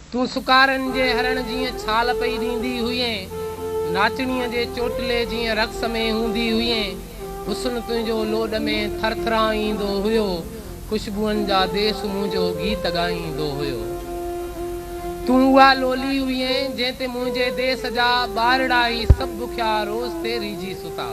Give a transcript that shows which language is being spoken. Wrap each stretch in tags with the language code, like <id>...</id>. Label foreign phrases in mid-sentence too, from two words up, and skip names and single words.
<sd>तू सुकारन जे हरण जी छाल पई दींदी हुए, नाचणीअ जे चोटले जी रक्स में हूंदी हुए, हुस्न तुंहिंजो लोड में थरथराईंदो हुयो, खुशबुअनि जा देश मुंहिंजो गीत ॻाईंदो हुयो। तू उहा लोली हुए जंहिं मुंहिंजे देश जा ॿारड़ा ई सभु बुखिया रोज़ ते रीझी सुता।</sd>